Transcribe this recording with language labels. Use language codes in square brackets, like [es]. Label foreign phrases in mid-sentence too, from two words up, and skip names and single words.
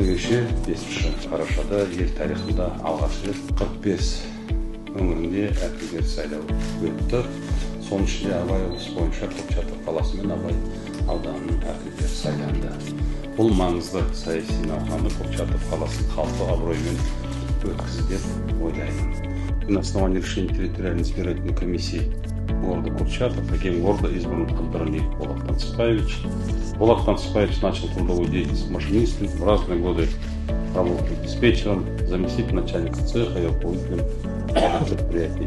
[kk] кеше 5 қарашада ел тарихында алғаш рет 45 өңірінде әкімдер сайлауы өтті. Соның ішінде Абай облысы бойынша Курчатов қаласы мен Абай ауданының әкімдері сайланды. Бұл маңызды саяси науқаны Курчатов қаласын халықтық абыроймен өткізді деп ойлаймын. [ru] На основании решения территориальной избирательной комиссии города Курчатов таким города избран контролер Булат Танцепаевич. Булат Танцепаевич начал трудовую деятельность машинистом, в разные годы работал диспетчером, заместителем начальника цеха и руководителем предприятий.